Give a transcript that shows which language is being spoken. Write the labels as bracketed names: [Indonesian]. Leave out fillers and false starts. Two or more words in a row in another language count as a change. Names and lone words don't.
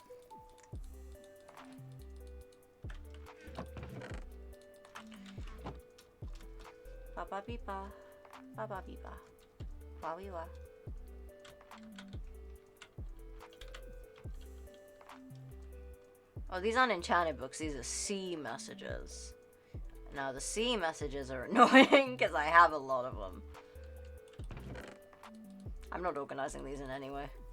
[English] Ba ba beep ba. Ba ba beep ba. Wa wee wa. Oh, these aren't enchanted books, these are C messages. Now, the C messages are annoying because I have a lot of them. I'm not organizing these in any way.